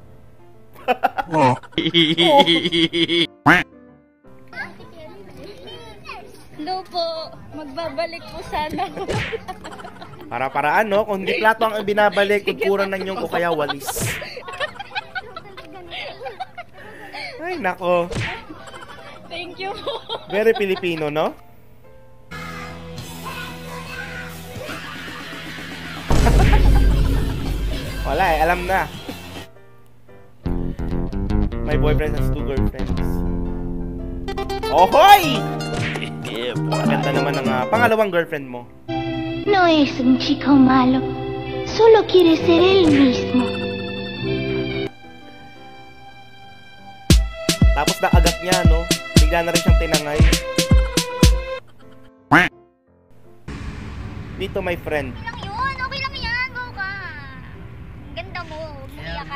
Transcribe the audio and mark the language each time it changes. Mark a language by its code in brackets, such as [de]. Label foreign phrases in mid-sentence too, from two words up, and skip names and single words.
[tl] Hello po, magbabalik po sana ako. Para-paraan, no? Kung hindi plato ang binabalik, kukuran ng yung o kaya walis. Ay, nako. [en] Thank you po. Very Filipino, [tl] no? Wala eh, alam na. [en] My boyfriend has 2 girlfriends. [tl] Ohoy! Maganda naman ang pangalawang girlfriend mo. [es] No es un chico malo. Solo quiere ser él mismo. [tl] Tapos nakagat niya, no? Bigla na rin siyang tinangay. [en] Dito, my friend. [tl] Okay lang yan, go ka. Ganda mo, iiyakan.